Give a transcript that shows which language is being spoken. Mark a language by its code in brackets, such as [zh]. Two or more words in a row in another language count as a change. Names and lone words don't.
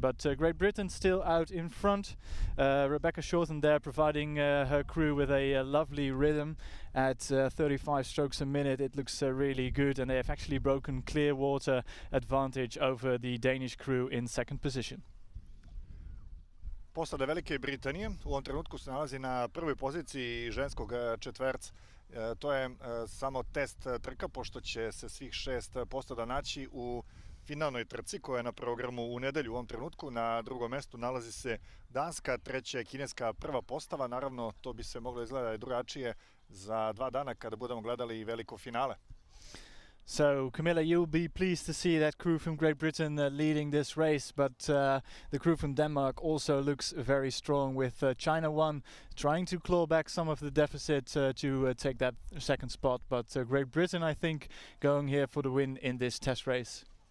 [en] But Great Britain still out in front. Rebecca Shorten there providing her crew with a lovely rhythm at 35 strokes a minute. It looks really good, and they have actually broken clear water advantage over the Danish crew in 2nd position. [sr] Posada Velike Britanije u ovom trenutku se nalazi na prvoj poziciji ženskog četverca. To je samo test trka, pošto će se svih 6 postada naći u finalnoj trci koja je na programu u nedelju. U ovom trenutku na drugom mestu nalazi se Danska, treća je kineska prva postava. Naravno, to bi se moglo izgledati drugačije za 2 dana kada budemo gledali veliko finale. [en] So, Camilla, you'll be pleased to see that crew from Great Britain leading this race, but the crew from Denmark also looks very strong, with China 1 trying to claw back some of the deficit to take that 2nd spot. But Great Britain, I think, going here for the win in this test race.